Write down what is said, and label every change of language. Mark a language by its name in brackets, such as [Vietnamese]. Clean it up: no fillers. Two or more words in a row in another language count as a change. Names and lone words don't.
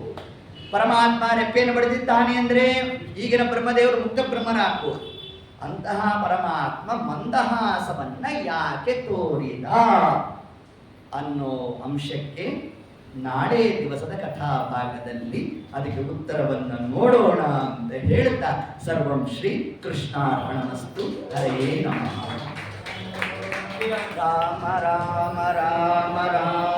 [Kannada] ಪರಮಾತ್ಮ ರೆಪ್ಪೆಯನ್ನು ಬಡಿದಿದ್ದಾನೆ ಅಂದರೆ ಈಗಿನ ಬ್ರಹ್ಮದೇವರು ಮುಕ್ತ ಬ್ರಹ್ಮರಾಗ್ಬೋದು. ಅಂತಹ ಪರಮಾತ್ಮ ಮಂದಹಾಸವನ್ನ ಯಾಕೆ ತೋರಿದ ಅನ್ನೋ ಅಂಶಕ್ಕೆ ನಾಳೆ ದಿವಸದ ಕಥಾಭಾಗದಲ್ಲಿ ಅದಕ್ಕೆ ಉತ್ತರವನ್ನು ನೋಡೋಣ ಅಂತ ಹೇಳ್ತಾ [Sanskrit] ಸರ್ವಂ ಶ್ರೀ ಕೃಷ್ಣಾರ್ಪಣಮಸ್ತು. ಹರೇ ನಮಃ. ರಾಮ ರಾಮ ರಾಮ ರಾಮ